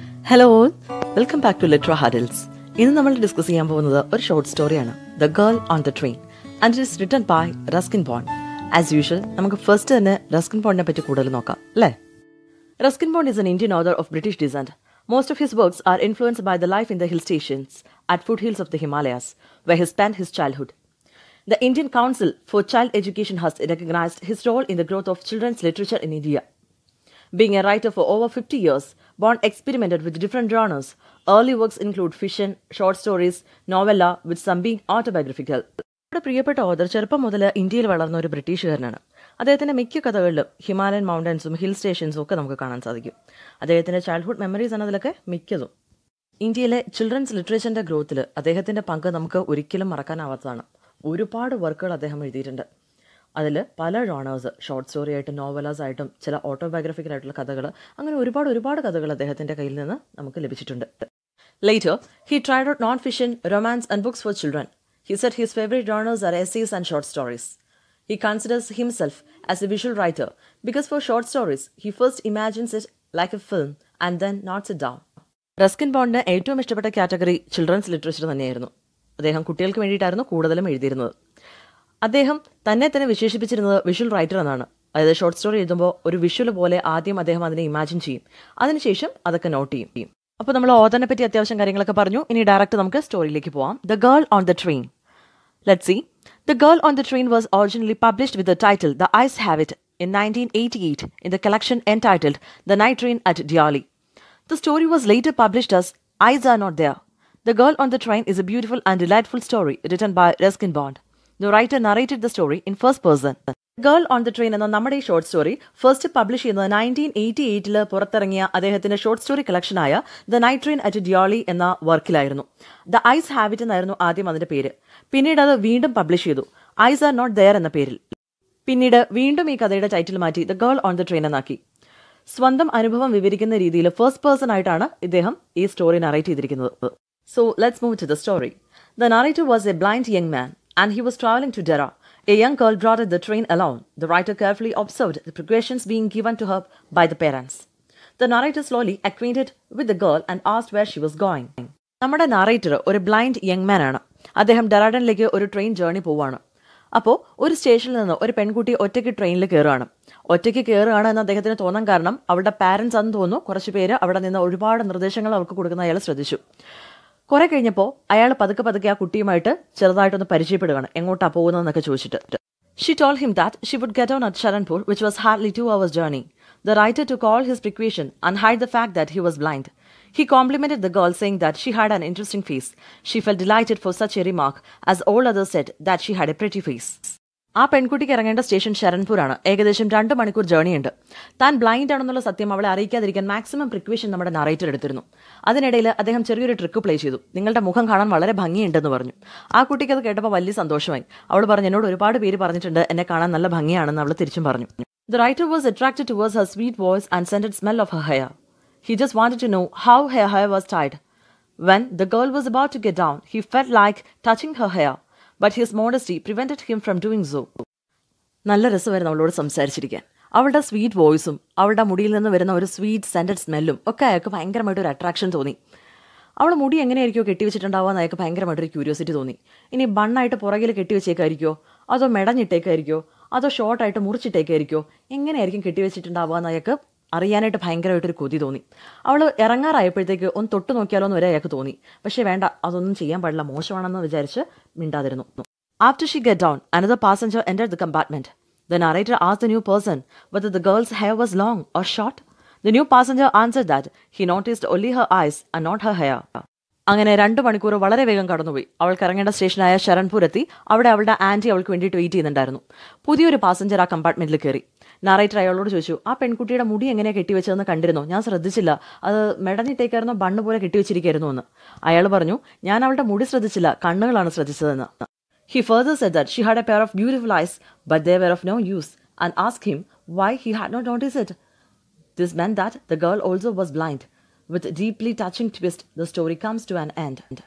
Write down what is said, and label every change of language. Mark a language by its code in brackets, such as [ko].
[en] Hello all, welcome back to liter huddles. [ml] ഇന്ന് നമ്മൾ [en] discuss [ml] ചെയ്യാൻ പോകുന്നത് ഒരു [en] Short സ്റ്റോറിയാണ്, the girl on the train, and it is written by Ruskin Bond. As usual [ml] നമുക്ക് first തന്നെ റസ്കിൻ ബോണ്ടിനെ പറ്റി കൂടുതൽ നോക്കാം, അല്ലേ? [en] Ruskin Bond is an Indian author of British descent. Most of his works are influenced by the life in the hill stations at foothills of the Himalayas, where he spent his childhood. The Indian Council for Child Education has recognized his role in the growth of children's literature in India. Being a writer for over 50 years, Bond experimented with different genres. Early works include fiction, short stories, novella, with some being autobiographical. [ml] നമ്മുടെ പ്രിയപ്പെട്ട author ചെറുപ്പം മുതൽ ഇന്ത്യയിൽ വളർന്ന ഒരു ബ്രിട്ടീഷുകാരനാണ്. അദ്ദേഹത്തിൻ്റെ മിക്ക കഥകളിലും Himalayan മൗണ്ടൻസും hill സ്റ്റേഷൻസും ഒക്കെ നമുക്ക് കാണാൻ സാധിക്കും. അദ്ദേഹത്തിൻ്റെ ചൈൽഡ്ഹുഡ് മെമ്മറീസ് ആണ് അതിലൊക്കെ മിക്കതും. ഇന്ത്യയിലെ ചിൽഡ്രൻസ് ലിറ്ററേച്ചറിൻ്റെ ഗ്രോത്തിൽ അദ്ദേഹത്തിൻ്റെ പങ്ക് നമുക്ക് ഒരിക്കലും മറക്കാനാവാത്തതാണ്. ഒരുപാട് വർക്കുകൾ അദ്ദേഹം എഴുതിയിട്ടുണ്ട്. അതിൽ പല ജോണേഴ്സ്, ഷോർട്ട് സ്റ്റോറി ആയിട്ടും നോവലാസ് ആയിട്ടും ചില ഓട്ടോബയോഗ്രഫിക്കൽ ആയിട്ടുള്ള കഥകൾ, അങ്ങനെ ഒരുപാട് കഥകൾ അദ്ദേഹത്തിൻ്റെ കയ്യിൽ നിന്ന് നമുക്ക് ലഭിച്ചിട്ടുണ്ട്. [en] Later, he tried out non-fiction, romance and books for children. He said his favorite genres are essays and short stories. He considers himself as a visual writer because for short stories, he first imagines it like a film and then notes it down. [ml] Ruskin ബോണ്ടിന് ഏറ്റവും ഇഷ്ടപ്പെട്ട category children's literature തന്നെയായിരുന്നു. അദ്ദേഹം കുട്ടികൾക്ക് വേണ്ടിയിട്ടായിരുന്നു കൂടുതലും എഴുതിയിരുന്നത്. അദ്ദേഹം തന്നെ വിശേഷിപ്പിച്ചിരുന്നത് വിഷ്വൽ റൈറ്റർ എന്നാണ്. അതായത് ഷോർട്ട് സ്റ്റോറി എഴുതുമ്പോൾ ഒരു വിഷ്വൽ പോലെ ആദ്യം അദ്ദേഹം അതിനെ ഇമാജിൻ ചെയ്യും, അതിനുശേഷം അതൊക്കെ നോട്ട് ചെയ്യും. അപ്പോൾ നമ്മൾ ഓഥറിനെ പറ്റി അത്യാവശ്യം കാര്യങ്ങളൊക്കെ പറഞ്ഞു. ഇനി ഡയറക്റ്റ് നമുക്ക് സ്റ്റോറിയിലേക്ക് പോവാം. [en] The girl on the train. Let's see. The Girl on the Train was originally published with the title The Eyes Have It in 1988 in the collection entitled The Night Train at Delhi. The story was later published as Eyes Are Not There. The Girl on the Train is a beautiful and delightful story written by Ruskin Bond. The writer narrated the story in first person. [ml] Girl on the train എന്ന നമ്മുടെ ഈ short story first publish ചെയ്യുന്നത് 1988 പുറത്തിറങ്ങിയ അദ്ദേഹത്തിന്റെ short story കളക്ഷനായ the night train at ഡ്യോളി എന്ന വർക്കിലായിരുന്നു. The ice habit എന്നായിരുന്നു ആദ്യം അതിന്റെ പേര്. പിന്നീട് അത് വീണ്ടും പബ്ലിഷ് ചെയ്തു, ഐസ് ആർ നോട്ട് ദെയർ എന്ന പേരിൽ. പിന്നീട് വീണ്ടും ഈ കഥയുടെ ടൈറ്റിൽ മാറ്റി the girl on the train എന്നാക്കി. സ്വന്തം അനുഭവം വിവരിക്കുന്ന രീതിയിൽ ഫസ്റ്റ് പേഴ്സൺ ആയിട്ടാണ് ഇദ്ദേഹം ഈ സ്റ്റോറി നറേറ്റ് ചെയ്തിരിക്കുന്നത്. [en] So let's move to the story. The narrator was a blind young man and he was traveling to Dera. A young girl boarded the train alone. The writer carefully observed the progressions being given to her by the parents. The narrator slowly acquainted with the girl and asked where she was going. [ml] നമ്മുടെ narrator ഒരു blind young man ആണ്. അദ്ദേഹം ഡെറാഡനിലേക്ക് ഒരു train journey പോവുകയാണ്. അപ്പോൾ ഒരു സ്റ്റേഷനിൽ നിന്ന് ഒരു പെൺകുട്ടി ഒറ്റയ്ക്ക് ട്രെയിനിൽ കയറുകയാണ്. ഒറ്റയ്ക്ക് കയറുകയാണ് എന്ന് അദ്ദേഹത്തിന് തോന്നാൻ കാരണം അവളുടെ പാരൻസ് ആണെന്ന് തോന്നുന്നു. കുറച്ച് പേര് അവിടെ നിന്ന് ഒരുപാട് നിർദ്ദേശങ്ങൾ അവർക്ക് കൊടുക്കുന്ന അയാൾ ശ്രദ്ധിച്ചു. കുറെ കഴിഞ്ഞപ്പോൾ അയാൾ പതുക്കെ ആ കുട്ടിയുമായിട്ട് ചെറുതായിട്ടൊന്ന് പരിചയപ്പെടുകയാണ്, എങ്ങോട്ടാ പോകുന്നതെന്നൊക്കെ ചോദിച്ചിട്ട്. [en] She told him that she would get on at Sharanpur, which was hardly 2 hours journey. The writer took all his precaution and hide the fact that he was blind. He complimented the girl, saying that she had an interesting face. She felt delighted for such a remark, as all others said that she had a pretty face. [ml] ആ പെൺകുട്ടിക്ക് ഇറങ്ങേണ്ട station ശരൺപൂരാണ്. ഏകദേശം 2 മണിക്കൂർ ജേർണിയുണ്ട്. താൻ blind ആണെന്നുള്ള സത്യം അവളെ അറിയിക്കാതിരിക്കാൻ maximum precaution നമ്മുടെ നറേറ്റർ എടുത്തിരുന്നു. അതിനിടയിൽ അദ്ദേഹം ചെറിയൊരു ട്രിക്ക് പ്ലേ ചെയ്തു. നിങ്ങളുടെ മുഖം കാണാൻ വളരെ ഭംഗിയുണ്ടെന്ന് പറഞ്ഞു. ആ കുട്ടിക്ക് അത് കേട്ടപ്പോൾ വലിയ സന്തോഷമായി. അവൾ പറഞ്ഞു, എന്നോട് ഒരുപാട് പേര് പറഞ്ഞിട്ടുണ്ട് എന്നെ കാണാൻ നല്ല ഭംഗിയാണെന്ന് അവൾ തിരിച്ചും പറഞ്ഞു. [en] The writer was attracted towards her sweet voice and scented smell of her hair. He just wanted to know how her hair was tied. When the girl was about to get down, he felt like touching her hair. But his modesty prevented him from doing so. [ml] നല്ല രസമായിരുന്നു അവളോട് സംസാരിച്ചിരിക്കാൻ. അവളുടെ sweet വോയിസും അവളുടെ മുടിയിൽ നിന്ന് വരുന്ന ഒരു sweet scented സ്മെല്ലും ഒക്കെ അയാൾക്ക് ഭയങ്കരമായിട്ടൊരു അട്രാക്ഷൻ തോന്നി. അവൾ മുടി എങ്ങനെയായിരിക്കുമോ കെട്ടിവെച്ചിട്ടുണ്ടാവുക അയാൾക്ക് ഭയങ്കരമായിട്ടൊരു ക്യൂരിയോസിറ്റി തോന്നി. ഇനി ബണ്ണായിട്ട് പുറകിൽ കെട്ടിവെച്ചേക്കായിരിക്കോ, അതോ മെടഞ്ഞിട്ടേക്കായിരിക്കോ, അതോ ഷോർട്ടായിട്ട് മുറിച്ചിട്ടേക്കായിരിക്കോ, എങ്ങനെയായിരിക്കും കെട്ടിവെച്ചിട്ടുണ്ടാവുക എന്ന് അയാൾക്ക് അറിയാനായിട്ട് ഭയങ്കരമായിട്ടൊരു കൊതി തോന്നി. അവൾ ഇറങ്ങാറായപ്പോഴത്തേക്ക് ഒന്ന് തൊട്ട് നോക്കിയാലോ എന്ന് വരെ അയാൾക്ക് തോന്നി. പക്ഷേ വേണ്ട, അതൊന്നും ചെയ്യാൻ പാടില്ല, മോശമാണെന്ന് വിചാരിച്ച് മിണ്ടാതിരുന്നു. [en] After she got down, another passenger entered the compartment. The narrator asked the new person whether the girl's hair was long or short. The new passenger answered that he noticed only her eyes and not her hair. [ml] അങ്ങനെ 2 മണിക്കൂർ വളരെ വേഗം കടന്നുപോയി. അവൾക്ക് ഇറങ്ങേണ്ട സ്റ്റേഷനായ ശരൺപൂർ എത്തി. അവിടെ അവളുടെ ആൻറ്റി അവൾക്ക് വേണ്ടിയിട്ട് വെയിറ്റ് ചെയ്യുന്നുണ്ടായിരുന്നു. പുതിയൊരു പാസഞ്ചർ ആ കമ്പാർട്ട്മെന്റിൽ കയറി. നറേറ്റർ അയാളോട് ചോദിച്ചു, ആ പെൺകുട്ടിയുടെ മുടി എങ്ങനെയാണ് കെട്ടിവെച്ചതെന്ന് കണ്ടിരുന്നോ? ഞാൻ ശ്രദ്ധിച്ചില്ല, അത് മെടഞ്ഞിട്ടേക്കായിരുന്നോ ബണ്ണ് പോലെ കെട്ടിവെച്ചിരിക്കായിരുന്നു എന്ന്. അയാൾ പറഞ്ഞു, ഞാൻ അവളുടെ മുടി ശ്രദ്ധിച്ചില്ല, കണ്ണുകളാണ് ശ്രദ്ധിച്ചതെന്ന്. [en] He further said that she had a pair of beautiful eyes, but they were of no use, and asked him why he had not noticed it. This meant that the girl also was blind. With a deeply touching twist, the story comes to an end.